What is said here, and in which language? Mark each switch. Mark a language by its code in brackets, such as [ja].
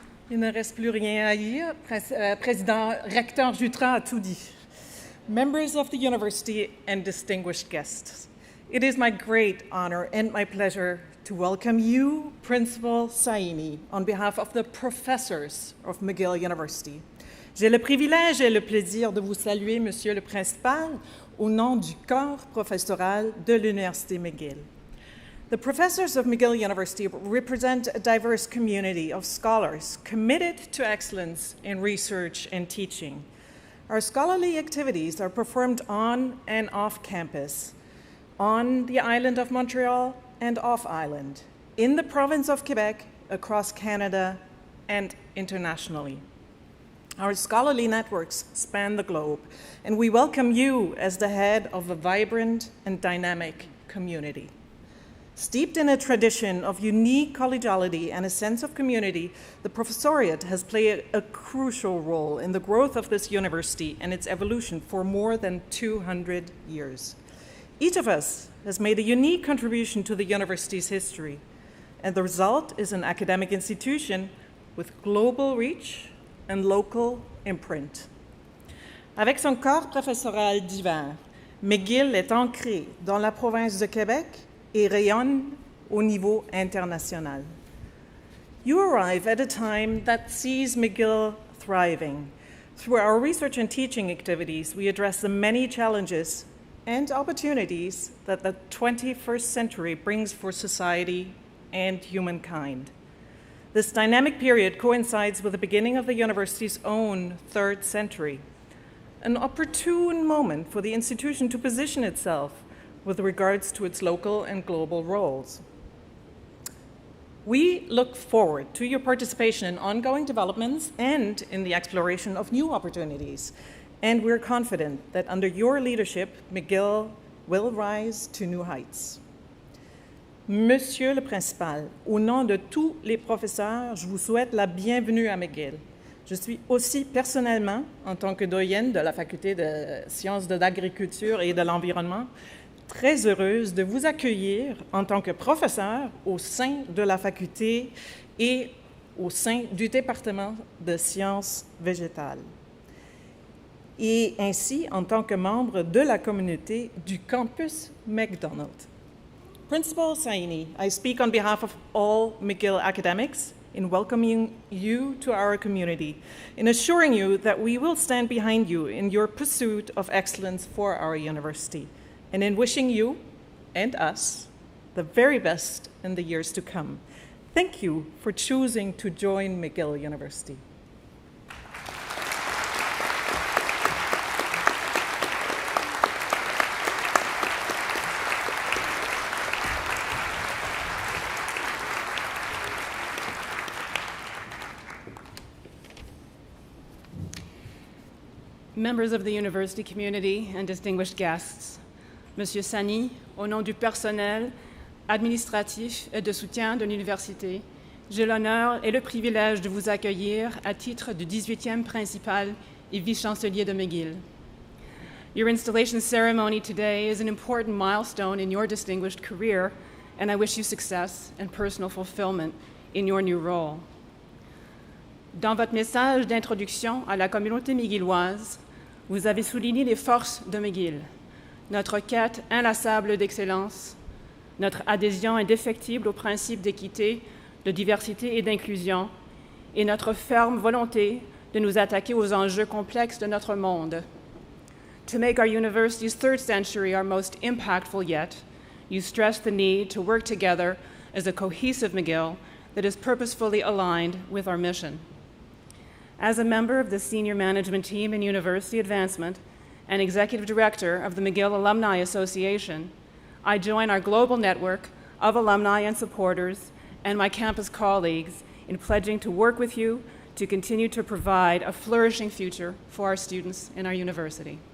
[fr] Il ne reste plus rien à dire. Président Recteur Jutras a tout dit. [en] Members of the university and distinguished guests, it is my great honor and my pleasure to welcome you, Principal Saini, on behalf of the professors of McGill University. [fr] J'ai le privilège et le plaisir de vous saluer, Monsieur le Principal, au nom du corps professoral de l'Université McGill. [en] The professors of McGill University represent a diverse community of scholars committed to excellence in research and teaching. Our scholarly activities are performed on and off campus, on the island of Montreal and off island, in the province of Quebec, across Canada, and internationally. Our scholarly networks span the globe, and we welcome you as the head of a vibrant and dynamic community. Steeped in a tradition of unique collegiality and a sense of community, the professoriate has played a crucial role in the growth of this university and its evolution for more than 200 years. Each of us has made a unique contribution to the university's history, and the result is an academic institution with global reach and local imprint. [fr] Avec son corps professoral divers, McGill est ancré dans la province de Québec et rayonne au niveau international. [en] You arrive at a time that sees McGill thriving. Through our research and teaching activities, we address the many challenges and opportunities that the 21st century brings for society and humankind. This dynamic period coincides with the beginning of the university's own third century, an opportune moment for the institution to position itself with regards to its local and global roles. We look forward to your participation in ongoing developments and in the exploration of new opportunities, and we're confident that under your leadership, McGill will rise to new heights. [fr] Monsieur le Principal, au nom de tous les professeurs, je vous souhaite la bienvenue à McGill. Je suis aussi personnellement, en tant que doyenne de la Faculté de sciences de l'agriculture et de l'environnement, très heureuse de vous accueillir en tant que professeur au sein de la faculté et au sein du département de sciences végétales, et ainsi en tant que membre de la communauté du campus McDonald. [en] Principal Saini, I speak on behalf of all McGill academics in welcoming you to our community, in assuring you that we will stand behind you in your pursuit of excellence for our university, and in wishing you and us the very best in the years to come. Thank you for choosing to join McGill University. Members of the university community and distinguished guests, [fr] Monsieur Saini, au nom du personnel administratif et de soutien de l'université, j'ai l'honneur et le privilège de vous accueillir à titre du 18e principal et vice-chancelier de McGill. [en] Your installation ceremony today is an important milestone in your distinguished career, and I wish you success and personal fulfillment in your new role. [fr] Dans votre message d'introduction à la communauté mcgilloise, vous avez souligné les forces de McGill, notre quête inlassable d'excellence, notre adhésion indéfectible aux principes d'équité, de diversité et d'inclusion, et notre ferme volonté de nous attaquer aux enjeux complexes de notre monde. [en] To make our university's third century our most impactful yet, you stress the need to work together as a cohesive McGill that is purposefully aligned with our mission. As a member of the senior management team in university advancement and executive director of the McGill Alumni Association, I join our global network of alumni and supporters and my campus colleagues in pledging to work with you to continue to provide a flourishing future for our students in our university.